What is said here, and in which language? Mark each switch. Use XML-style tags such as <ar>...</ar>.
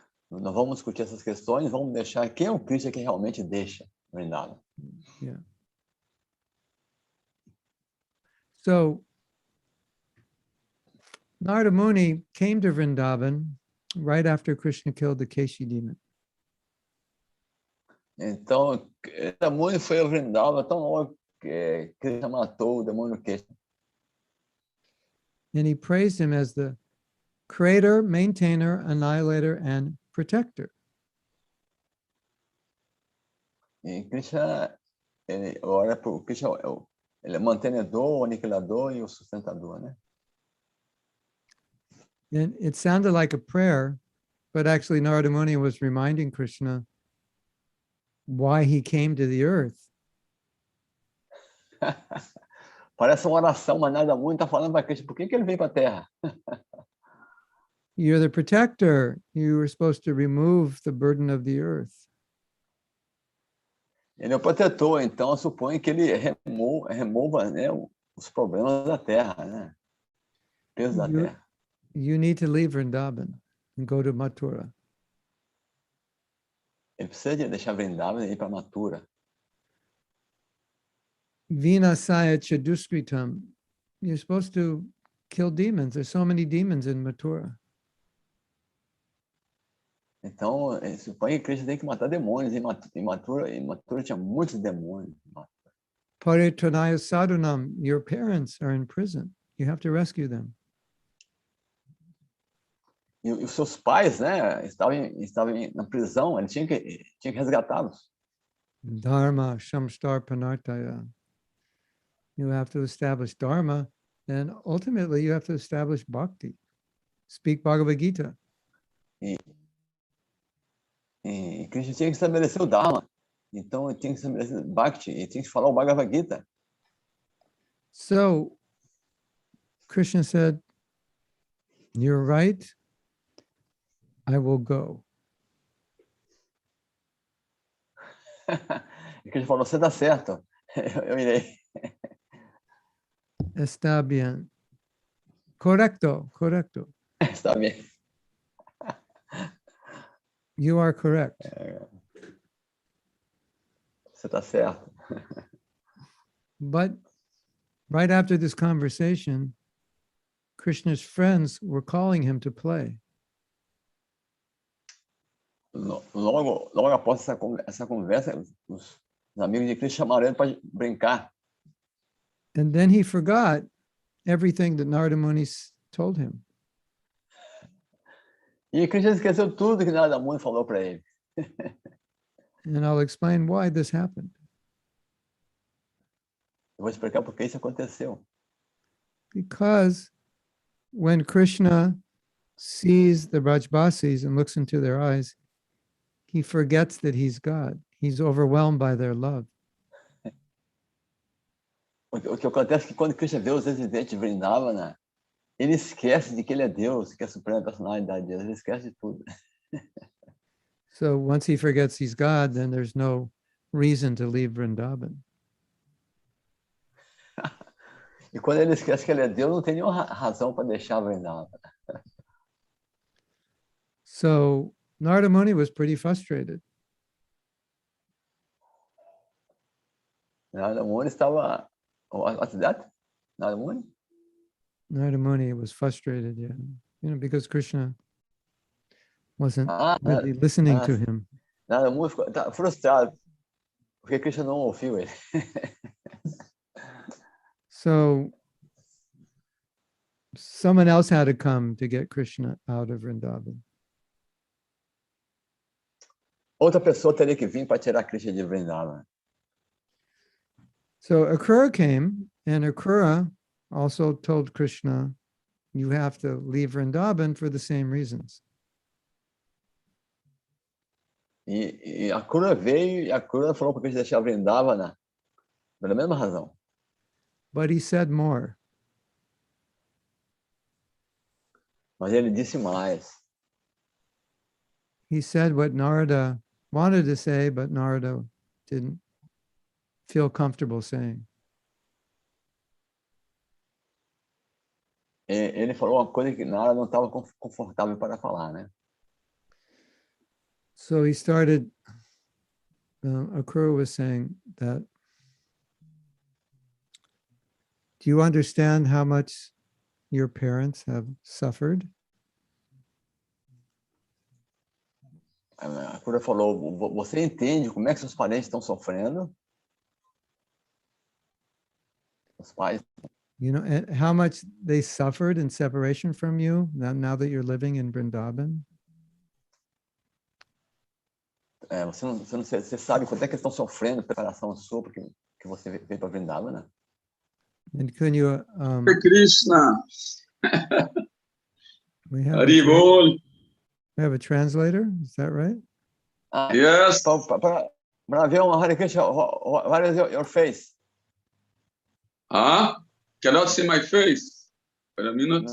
<pt>Nós vamos discutir essas questões, vamos deixar quem é o Krishna que realmente deixa Vrindavan.</pt> <en>Yeah. So Narada Muni came to Vrindavan right after Krishna killed the Keshi demon.</en> <pt>Então, Muni foi a Vrindavan tão logo que Krishna matou o demônio Krsna.</pt> <en>And he praised him as the creator, maintainer, annihilator, and protector.</en> <pt>E Krishna, ele ora para Krishna, ele é o mantenedor, o aniquilador e o sustentador, né?</pt> <en>And it sounded like a prayer, but actually Narada Muni was reminding Krishna why he came to the earth.</en> <pt>Parece uma oração, mas nada muito, está falando para Krishna, por que ele veio para a Terra?</pt> <en>You're the protector. You were supposed to remove the burden of the earth.</en> <pt>Ele é o protetor, então supõe que ele remova, né, os problemas da Terra, né? O peso da Terra.</pt> <en>You need to leave Vrindavan and go to Mathura.</en> <pt>Ele precisa de deixar Vrindavan e ir para Mathura.</pt> <sa>Vinasaya Chaduskritam.</sa> <en>You're supposed to kill demons. There's so many demons in Mathura.</en> <pt>Então, supõe que Krishna tem que matar demônios. Em Mathura tinha muitos demônios.</pt> <sa>Paritranaya Sadhunam.</sa> <en>Your parents are in prison. You have to rescue them.</en> <pt>E os seus pais, né, estavam na prisão. Ele tinha que resgatá-los.</pt> <sa>Dharma Shamstar Panartaya.</sa> <en>You have to establish Dharma, and ultimately you have to establish Bhakti. Speak Bhagavad Gita.</en> <pt>E Krishna tinha que estabelecer o Dharma. Então, ele tinha que estabelecer Bhakti. E tinha que falar o Bhagavad Gita.</pt> <en>So, Krishna said, you're right. I will go.</en> <pt>E Krishna falou, você está certo. Eu irei.</pt> <es>Está bien. Correcto, correcto.</es> <pt>Está bem.</pt> <en>You are correct.</en> <pt>Você está certo.</pt> <en>But right after this conversation, Krishna's friends were calling him to play.</en> <pt>Logo após essa conversa, os amigos de Krishna chamaram ele para brincar.</pt> <en>And then he forgot everything that Narada Muni told him.</en> <pt>E Krishna esqueceu tudo que Narada Muni falou para ele.</pt> <en>And I'll explain why this happened.</en> <pt>Eu vou explicar por que isso aconteceu.</pt> <en>Because when Krishna sees the Brajbasis and looks into their eyes, he forgets that he's God. He's overwhelmed by their love.</en> <pt>O que acontece é que quando Krishna vê os residentes de Vridavana, ele esquece de que ele é Deus, que é a suprema personalidade de Deus, ele esquece de tudo.</pt> <en>So once he forgets he's God, then there's no reason to leave Vrindavan.</en> <pt>E quando ele esquece que ele é Deus, não tem nenhuma razão para deixar Vrindavan.</pt> <en>So Narada Muni was pretty frustrated.</en> <pt>Narada Muni estava...</pt> <en>What's that? Narada Muni? Narada Muni was frustrated, yeah. Because Krishna wasn't really listening to him.</en> <pt>Narada Muni ficou frustrado, porque Krishna não ouviu ele.</pt> <en>So someone else had to come to get Krishna out of Vrindavan.</en> <pt>Outra pessoa teria que vir para tirar Krishna de Vrindavan.</pt> <en>So Akrura came, and Akrura also told Krishna, you have to leave Vrindavan for the same reasons.</en> <pt>E a Krishna veio e a Krishna falou para Krishna deixar Vrindavana pela mesma razão.</pt> <en>But he said more.</en> <pt>Mas ele disse mais.</pt> <en>He said what Narada wanted to say, but Narada didn't feel comfortable saying.</en> <pt>Ele falou uma coisa que Narada não estava confortável para falar, né?</pt> <en>So he started, Akrura was saying that, do you understand how much your parents have suffered?</en> <pt>A Akrura falou, você entende como é que seus parentes estão sofrendo? Os pais.</pt> <en>You know, and how much they suffered in separation from you now that you're living in Vrindavan?</en> <pt>Você sabe quanto é que eles estão sofrendo, preparação sua, porque você veio para Vrindavan, né?</pt> <en>And can you... Krishna. We have a translator, is that right? Yes.</en> <pt>Para ver uma Hare Krishna,</pt> <en>what is your face? Cannot see my face. Wait a minute.</en>